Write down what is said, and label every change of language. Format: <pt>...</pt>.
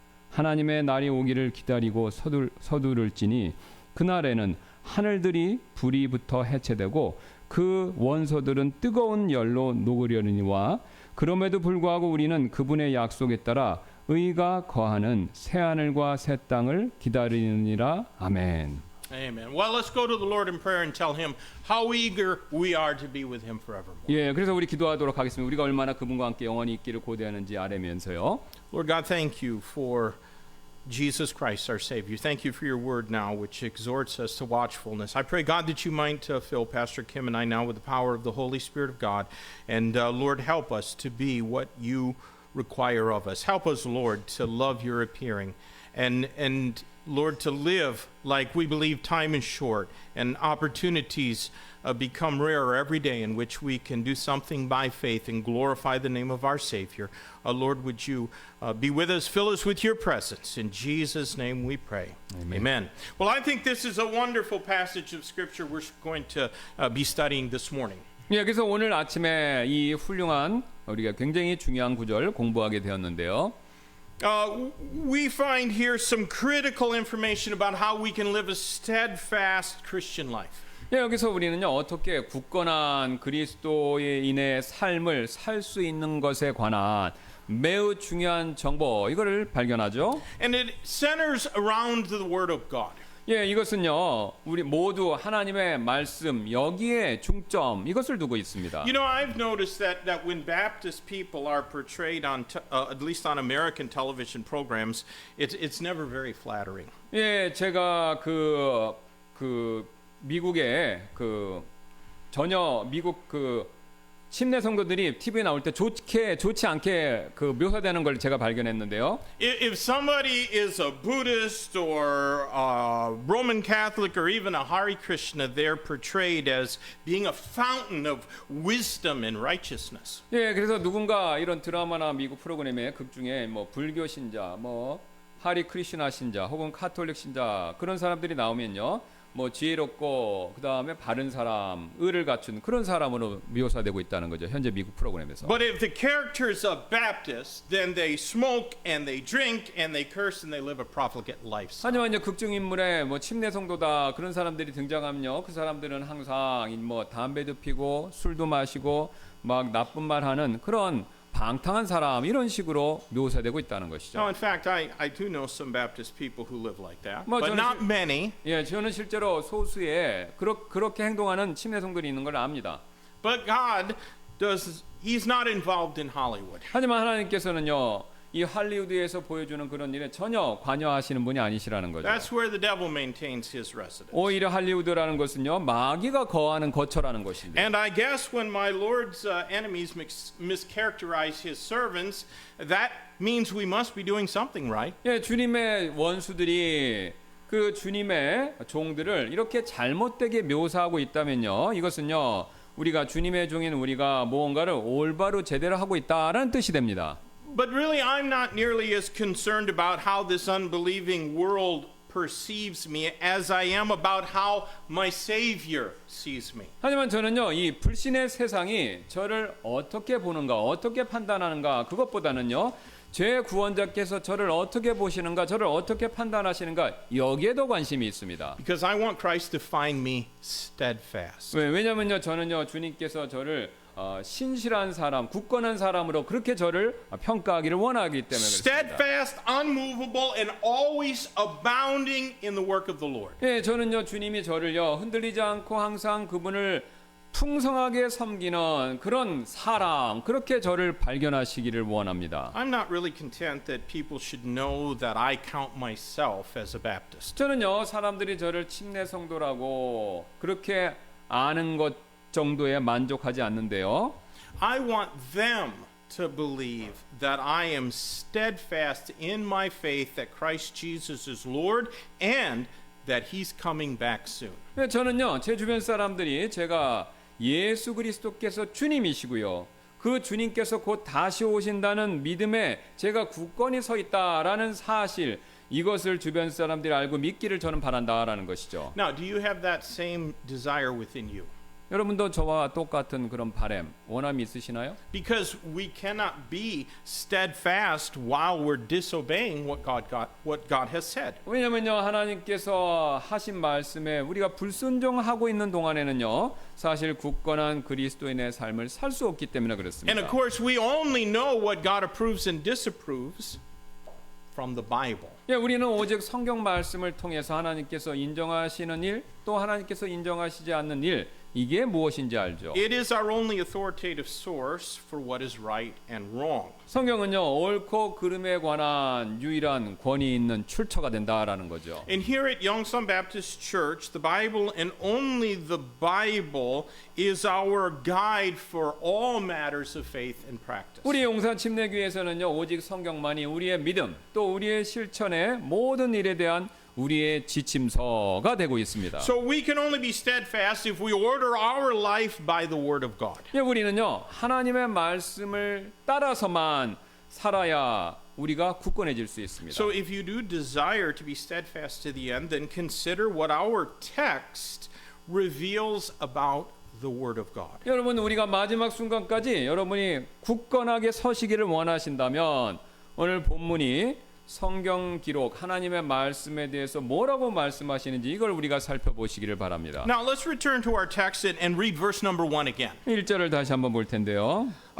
<ko>하나님의 날이 오기를 기다리고 서두를지니 그날에는 하늘들이 불이 붙어 해체되고 그 원소들은 뜨거운 열로 녹으려니와 그럼에도 불구하고 우리는 그분의 약속에 따라 의가 거하는 새 하늘과 새 땅을 기다리느니라. 아멘.</ko> <en>Amen. Well, let's go to the Lord in prayer and tell him how eager we are to be with him forevermore.</en> <ko>예, 그래서 우리 기도하도록 하겠습니다. 우리가 얼마나 그분과 함께 영원히 있기를 고대하는지 아뢰면서요.</ko> <en>Lord God, thank you for Jesus Christ, our Savior. Thank you for your word now, which exhorts us to watchfulness. I pray, God, that you might fill Pastor Kim and I now with the power of the Holy Spirit of God. And Lord, help us to be what you require of us. Help us, Lord, to love your appearing. And Lord, to live like we believe time is short and opportunities become rarer every day in which we can do something by faith and glorify the name of our Savior. Lord, would you be with us, fill us with your presence. In Jesus' name we pray. Amen. Well, I think this is a wonderful passage of Scripture we're going to be studying this morning.</en> <ko>예, 그래서 오늘 아침에 이 훌륭한 우리가 굉장히 중요한 구절 공부하게 되었는데요.</ko> <en>We find here some critical information about how we can live a steadfast Christian life.</en> <ko>예, 여기서 우리는요 어떻게 굳건한 그리스도인의 삶을 살 수 있는 것에 관한 매우 중요한 정보 이거를 발견하죠.</ko> <en>And it centers around the Word of God.</en> <ko>예, 이것은요 우리 모두 하나님의 말씀 여기에 중점 이것을 두고 있습니다.</ko> <en>You know, I've noticed that when Baptist people are portrayed on, at least on American television programs, it's never very flattering.</en> <ko>예, 제가 그 미국의 전혀 미국 침례 성도들이 TV에 나올 때 좋지 않게 묘사되는 걸 제가 발견했는데요.</ko> <en>If somebody is a Buddhist or a Roman Catholic or even a Hare Krishna, they're portrayed as being a fountain of wisdom and righteousness.</en> <ko>예, 그래서 누군가 이런 드라마나 미국 프로그램에 극 중에 뭐 불교 신자, 뭐 하리 크리스나 신자, 혹은 카톨릭 신자 그런 사람들이 나오면요. 뭐 지혜롭고 그다음에 바른 사람, 의를 갖춘 그런 사람으로 묘사되고 있다는 거죠. 현재 미국 프로그램에서.</ko> <en>But if the characters of Baptists, then they smoke and they drink and they curse and they live a profligate lifestyle.</en> <ko>하지만 이제 극중 인물에 뭐 침례 성도다 그런 사람들이 등장하면요. 그 사람들은 항상 뭐 담배도 피고 술도 마시고 막 나쁜 말 하는 그런 방탕한 사람 이런 식으로 묘사되고 있다는 것이죠.</ko> <en>No, in fact, I do know some Baptist people who live like that, 뭐 but not many.</en> <ko>예, 저는 실제로 소수의 그렇게 행동하는 침례 성도들이 있는 걸 압니다.</ko> <en>But God He's not involved in Hollywood.</en> <ko>하지만 하나님께서는요, 이 할리우드에서 보여주는 그런 일에 전혀 관여하시는 분이 아니시라는 거죠.</ko> <en>That's where the devil maintains his residence.</en> <ko>오히려 할리우드라는 것은요, 마귀가 거하는 거처라는 것인데.</ko> <en>And I guess when my Lord's enemies mischaracterize his servants, that means we must be doing something right.</en> <ko>예, 주님의 원수들이 그 주님의 종들을 이렇게 잘못되게 묘사하고 있다면요, 이것은요, 우리가 주님의 종인 우리가 무언가를 올바로 제대로 하고 있다라는 뜻이 됩니다.</ko> <en>But really, I'm not nearly as concerned about how this unbelieving world perceives me as I am about how my Savior sees me.</en> <ko>하지만 저는요, 이 불신의 세상이 저를 어떻게 보는가, 어떻게 판단하는가, 그것보다는요, 제 구원자께서 저를 어떻게 보시는가, 저를 어떻게 판단하시는가, 여기에 더 관심이 있습니다.</ko> <en>Because I want Christ to find me steadfast.</en> <ko>왜냐면요, 저는요, 주님께서 저를 신실한 사람, 굳건한 사람으로 그렇게 저를 평가하기를 원하기 때문에 그렇습니다.</ko> <en>Steadfast, unmovable, and always abounding in the work of the Lord.</en> <ko>예, 저는요, 주님이 저를요, 흔들리지 않고 항상 그분을 풍성하게 섬기는 그런 사랑, 그렇게 저를 발견하시기를 원합니다.</ko> <en>I'm not really content that people should know that I count myself as a Baptist.</en> <ko>저는요, 사람들이 저를 침례 성도라고 그렇게 아는 것 정도에 만족하지 않는데요.</ko> <en>I want them to believe that I am steadfast in my faith that Christ Jesus is Lord and that He's coming back soon.</en> <ko>저는요, 제 주변 사람들이 제가 예수 그리스도께서 주님이시고요, 그 주님께서 곧 다시 오신다는 믿음에 제가 굳건히 서 있다라는 사실, 이것을 주변 사람들이 알고 믿기를 저는 바란다라는 것이죠.</ko> <en>Now, do you have that same desire within you?</en> <ko>여러분도 저와 똑같은 그런 바람, 원함이 있으시나요?</ko> <en>Because we cannot be steadfast while we're disobeying what God has said.</en> <ko>왜냐면요, 하나님께서 하신 말씀에 우리가 불순종하고 있는 동안에는요, 사실 굳건한 그리스도인의 삶을 살 수 없기 때문에 그렇습니다.</ko> <en>And of course, we only know what God approves and disapproves from the Bible.</en> <ko>예, 우리는 오직 성경 말씀을 통해서 하나님께서 인정하시는 일, 또 하나님께서 인정하시지 않는 일, 이게 무엇인지 알죠.</ko> <en>It is our only authoritative source for what is right and wrong.</en> <ko>성경은요, 옳고 그름에 관한 유일한 권위 있는 출처가 된다라는 거죠.</ko> <en>And here at Yongsan Baptist Church, the Bible and only the Bible is our guide for all matters of faith and practice.</en> <ko>우리 용산 침례교회에서는요, 오직 성경만이 우리의 믿음, 또 우리의 실천의 모든 일에 대한 우리의 지침서가 되고 있습니다.</ko> <en>So we can only be steadfast if we order our life by the Word of God.</en> <ko>예, 우리는요, 하나님의 말씀을 따라서만 살아야 우리가 굳건해질 수 있습니다.</ko> <en>So if you do desire to be steadfast to the end, then consider what our text reveals about the Word of God.</en> <ko>여러분, 우리가 마지막 순간까지 여러분이 굳건하게 서시기를 원하신다면 오늘 본문이 성경 기록 하나님의 말씀에 대해서 뭐라고 말씀하시는지 이걸 우리가 살펴보시기를 바랍니다.</ko> <en>Now let's return to our text and read verse number 1 again.</en> <ko>1절을 다시 한번 볼 텐데요.</ko>